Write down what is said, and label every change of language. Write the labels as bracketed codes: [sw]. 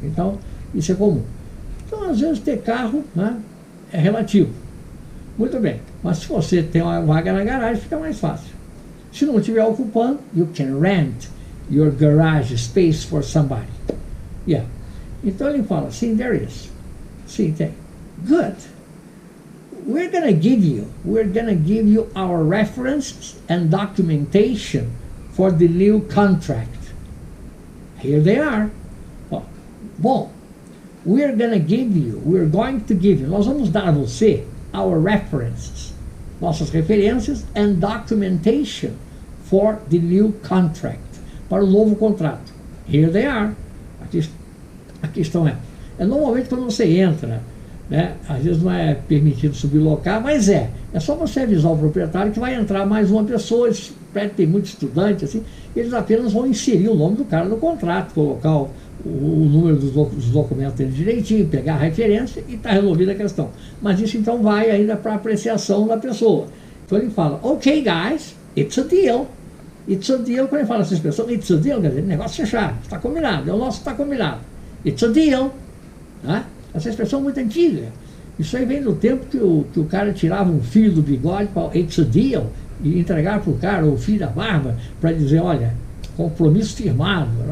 [pt] Então, isso é comum. Então, às vezes, ter carro, né, é relativo. Muito bem. Mas se você tem uma vaga na garagem, fica mais fácil. Se não estiver ocupando, [en] you can rent your garage space for somebody. [pt] Yeah. Então ele fala, sim, [en] there is. [pt] Sim, tem. Good. [en] We're gonna give you our references and documentation for the new contract. Here they are. Bom, we're going to give you, [pt] nós vamos dar a você [en] our references, [pt] nossas referências, [en] and documentation for the new contract, [pt] para o novo contrato. [en] Here they are. [pt] Aqui estão elas. Normalmente quando você entra, né, às vezes não é permitido sublocar, mas é só você avisar o proprietário que vai entrar mais uma pessoa. Eles tem muito estudante, assim, eles apenas vão inserir o nome do cara no contrato, colocar o número dos documentos dele direitinho, pegar a referência e está resolvida a questão. Mas isso então vai ainda para apreciação da pessoa. Então ele fala, [en] ok guys, it's a deal. [pt] It's a deal, quando ele fala essa expressão, [en] it's a deal, [pt] quer dizer, negócio fechado, está combinado, o nosso está combinado. [en] It's a deal. [pt] Né? Essa expressão é muito antiga. Isso aí vem do tempo que o cara tirava um fio do bigode para [en] it's a deal [pt] e entregar para o cara o fio da barba para dizer, olha, compromisso firmado.